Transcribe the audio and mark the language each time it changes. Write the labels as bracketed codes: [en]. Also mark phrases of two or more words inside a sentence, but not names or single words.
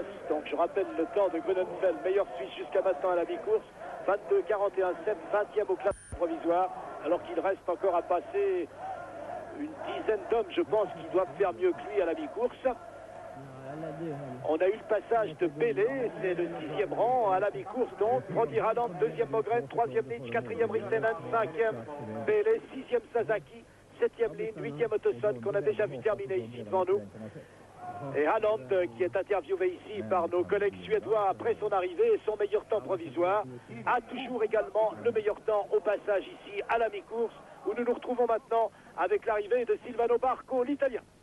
[fr] Donc je rappelle le temps de Grünenfeld, meilleur Suisse jusqu'à maintenant à la mi-course, 22,41,7, 20e au classement provisoire, alors qu'il reste encore à passer une dizaine d'hommes, je pense, qui doivent faire mieux que lui à la mi-course. On a eu le passage de Belle, c'est le 6e rang à la mi-course donc. Premier Haaland, 2e Mogren, 3e Nitsch, 4e Ristenen, 5e Belle, 6e Sasaki, 7e ligne, 8e Teuson qu'on a déjà vu terminer ici devant nous. Et Haaland qui est interviewé ici par nos collègues suédois après son arrivée et son meilleur temps provisoire a toujours également le meilleur temps au passage ici à la mi-course où nous nous retrouvons maintenant avec l'arrivée de Silvano Barco, l'Italien.